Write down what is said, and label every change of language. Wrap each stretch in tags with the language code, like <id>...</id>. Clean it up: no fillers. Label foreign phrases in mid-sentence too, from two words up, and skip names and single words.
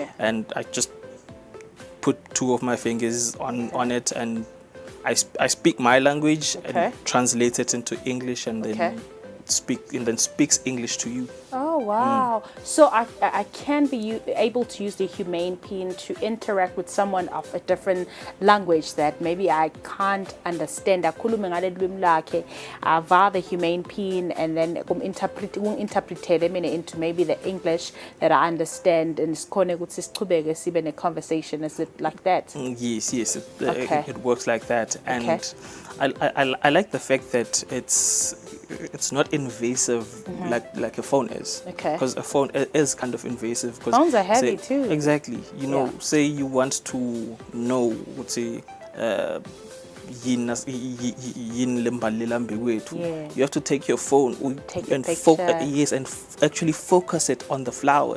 <en>And I just put 2 of my fingers on it, and I speak my language and translate it into English, and then speaks English to you. Oh wow! So I can be able to use the humane pin to interact with someone of a different language that maybe I can't understand.</en> <ss>Akhulume ngale lwimi lakhe, via the humane pin, and then interpret into maybe the English that I understand, and sikhone ukuthi sichubeke sibe ne conversation. Is it like that?</ss> <en>Yes, Okay. it works like that, and Okay. I like the fact that it's not invasive like a phone is. Okay. Because a phone is kind of invasive. Phones are heavy too. Exactly. Yeah. Say you want to know, let's say, you have to take your phone and actually focus it on the flower.</en>